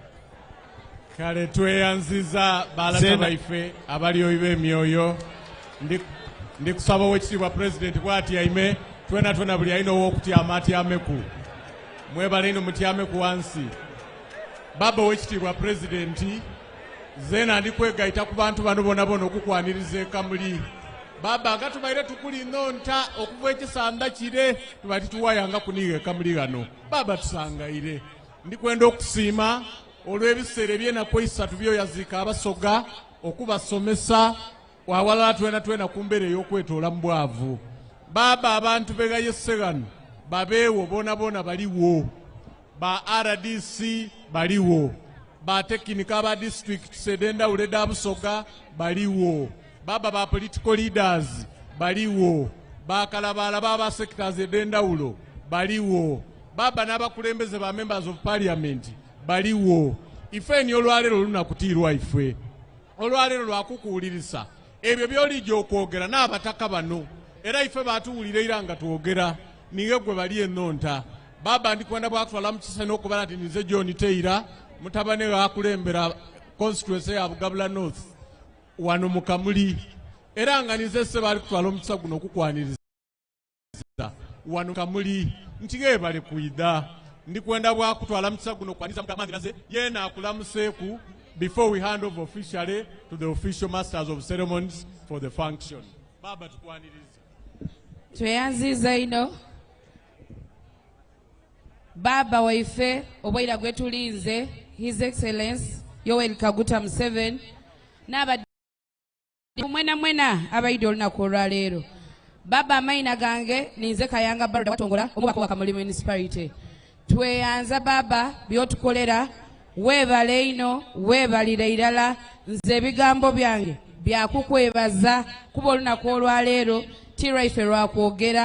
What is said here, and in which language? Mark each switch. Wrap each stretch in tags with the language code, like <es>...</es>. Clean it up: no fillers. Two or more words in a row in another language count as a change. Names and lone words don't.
<xog>Kale tweyanziza balata baife abaliyo b'emyoyo ndikusaba ow'ekitiibwa president bw'ati yaime twena buli alina ow'okutyama atyameku mwebale ino mutyameku wansi. Baba ow'ekitiibwa president zena ndikwegayita ku bantu bano bona okukwaniriza Kamuli. Baba nga tubaire tukuli nonta okuva ekisanda kire tuba tituwayanga kuniga Kamuli gano. Baba tusangaire ndikwenda okusiima olw'ebiseera ebyenako 3 byoyaziika Abasoga okubasomesa wawala twena ku mbeera ey'okwetoola mu bwavu. Baba abantu begayese gano babeewo boona baliwo, ba RDC baliwo, ba tekinika ba district sedendawulo eda Busoga baliwo, baba ba</xog> <en>political leaders</en> <xog>baliwo, bakalabala baba sectors edendawulo baliwo, baba n'abakulembeze ba</xog> <en>members of parliament</en> <xog>baliwo. Ife ni olwaleero lunakutiirwa ife. Olwaleero lwakukuwulirisa ebyo byolijja okwogera n'abataka bano era ife batuwulira era nga twogera niye gwe bali ennonta. Baba ndikwenda bwakutwala mu kisa n'okubala nti nze John Taylor mutabane wakulembera constituency ya Bugabula North wano mu Kamuli era nga nize se bali kutwala omukisa guno okukwaniriza wano Kamuli ntige bali kuidha. Ndikwenda bwakutwala mukisa guno okukwaniriza mukamandiraze yena akulamuseeku</xog> <en>before we hand over officially to the official masters of ceremonies for the function.</en> <xog>Baba tukwaniriza. Tweyanziza ino Baba waife obwaira gwetulinze His Excellence Yoweri Kaguta Museveni n'abadde mwena abaidde olunaku olwaleero. Baba amaina gange ninze Kayanga Baroda Watongola omubaka wa Kamuli Municipality. Tweyanza baba byotukolera weebale ino weebalire irala nze ebigambo byange byakukwebaza kuba olunaku olwaleero tiraife lwakwogera</xog>